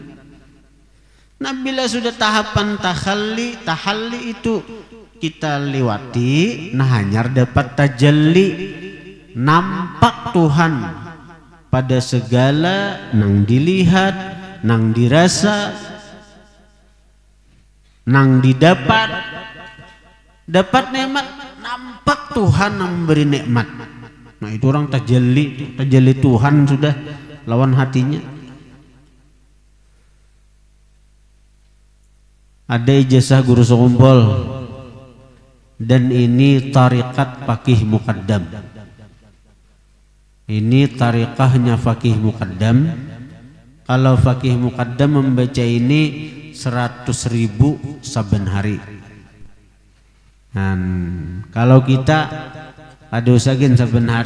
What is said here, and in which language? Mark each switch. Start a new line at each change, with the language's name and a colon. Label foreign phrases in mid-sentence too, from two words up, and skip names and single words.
Banjar: Nah, bila sudah tahapan tahalli itu kita lewati, nah hanyar dapat tajalli, nampak Tuhan pada segala nang dilihat, nang dirasa, nang didapat, dapat nikmat, nampak Tuhan yang memberi nikmat. Nah itu orang tajalli Tuhan sudah lawan hatinya.
Indonesian: Ada ijazah guru sekumpul. Dan ini tarikat Faqih Muqaddam. Ini tarikahnya Faqih Muqaddam.
Banjar: Kalau Faqih Muqaddam membaca ini 100.000 saben hari. Dan kalau kita ada usahakan saben hari.